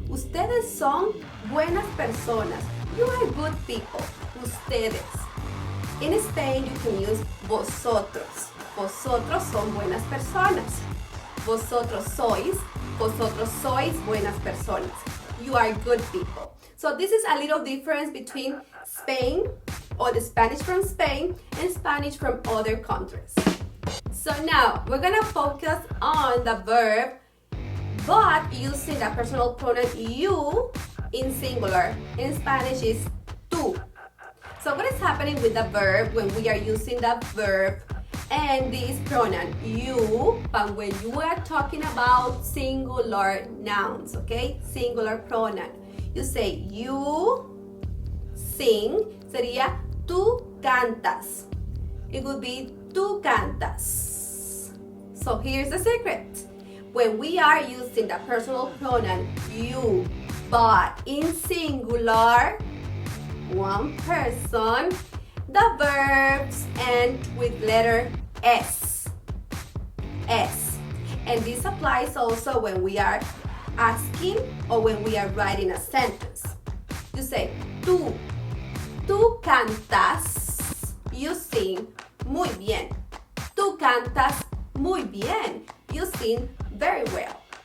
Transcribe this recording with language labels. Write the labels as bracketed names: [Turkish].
[Spanish] Ustedes son buenas personas. [English] You are good people. [Spanish] Ustedes. [English] In Spain, you can use vosotros. [Spanish] Vosotros son buenas personas. Vosotros sois buenas personas. [English] You are good people. So this is a little difference between Spain, or the Spanish from Spain, and Spanish from other countries. So now, we're gonna focus on the verb but using the personal pronoun you in singular. In Spanish is tú. So what is happening with the verb when we are using the verb and this pronoun you, but when you are talking about singular nouns, okay? Singular pronoun. You say you sing, [Spanish] sería tú cantas. [English] It would be [Spanish] tú cantas. [English] So here's the secret. When we are using the personal pronoun you, but in singular, one person, the verbs end with letter S. And this applies also when we are asking or when we are writing a sentence. You say [Spanish] tú cantas, [English] you sing [Spanish] muy bien. Tú cantas muy bien, [English] you sing very well.